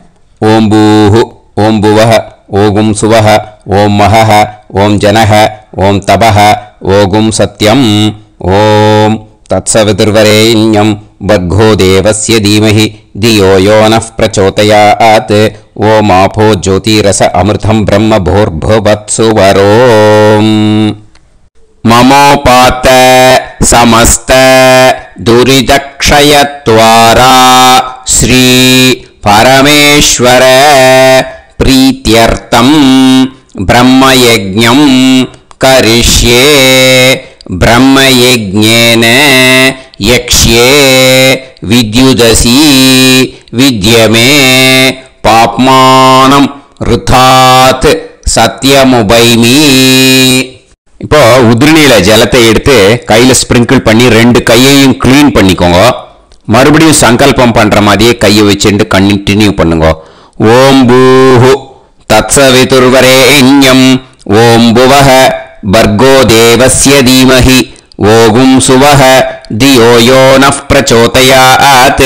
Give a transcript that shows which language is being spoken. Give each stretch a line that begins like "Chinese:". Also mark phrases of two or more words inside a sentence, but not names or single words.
Sanskrit: ओम् भूः ओम् भुवः ओम् सुवः ओम् महः ओम् जनः ओम् तपः ओम् सत्यम्. ओम् तत्सवितुर्वरेण्यम् भर्गो देवस्य धीमहि धियो यो नः प्रचोदयात्. ओम् आपो ज्योतिरस अमृतम् ब्रह्म भूर्भुवत्सुवरोम्. ममोपात समस्त दुरितक्षयत्वारा श्री परमेश्वर प्रीत्यर्थं ब्रह्मयज्ञं करिष्ये. ब्रह्मयज्ञेन यक्ष्ये विद्युदसि विद्यमे पाप्मानं ऋथात् सत्यमुपैमि.
Tamil: இப்போ உதிரணியில ஜலத்தை எடுத்து கையில ஸ்ப்ரிங்கிள் பண்ணி 2 கையையும் க்ளீன் பண்ணிக்கோங்க. மறுபடியும் சங்கல்பம் பண்ற மாதிரியே கையை வச்சுட்டு கண்டினியூ பண்ணுங்க.
Sanskrit: ओम् भूः तत्सवितुर्वरेण्यम् ओम् भुवः भर्गो देवस्य धीमहि ओम् सुवः धियो यो नः प्रचोदयात्.